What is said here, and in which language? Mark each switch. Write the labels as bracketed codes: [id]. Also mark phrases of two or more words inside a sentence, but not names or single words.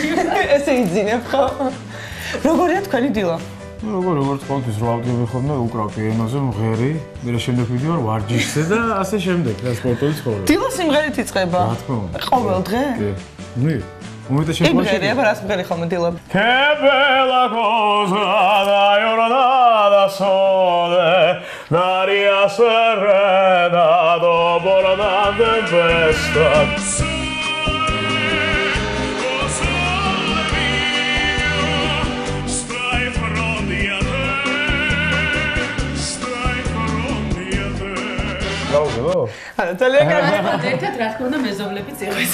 [ka] ესე იძინებ ხო? როგორია თქვენი დილა? როგორც ყოველთვის რო ავდგები ხოლმე უკრავ პიანოზე მღერი, მე შემდეგ ვიდივარ ვარჯიშზე და ასე შემდეგ, და სპორტული ცხოვრება. დილა სიმღერით იწყება? რა თქმა უნდა. ყოველ დღე? კი. ნუ უმეტეს შემთხვევაში. იმღერია, რას მღერი ხოლმე დილა? [it] Che bella cosa la giornata sole, l'aria serena dopo la tempesta. [ka] არა, ძალიან კარგი. ერთად რა თქმა უნდა მეზობლებიც იღეს.